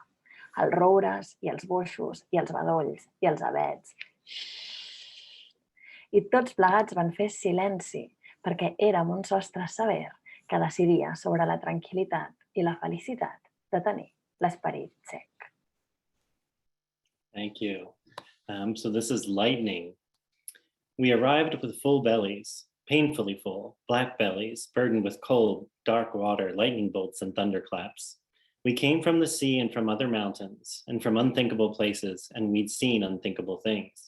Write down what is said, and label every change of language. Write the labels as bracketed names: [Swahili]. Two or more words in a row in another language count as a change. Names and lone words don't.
[Catalan] Els roures i els boixos i els bedolls i els avets. I tots plegats van fer silenci perquè érem un sostre sever que decidia sobre la tranquil·litat i la felicitat de tenir l'esperit sec. [English] Thank you. So this is lightning. We arrived with full bellies, painfully full, black bellies, burdened with cold, dark water, lightning bolts, and thunderclaps. We came from the sea and from other mountains, and from unthinkable places, and we'd seen unthinkable things.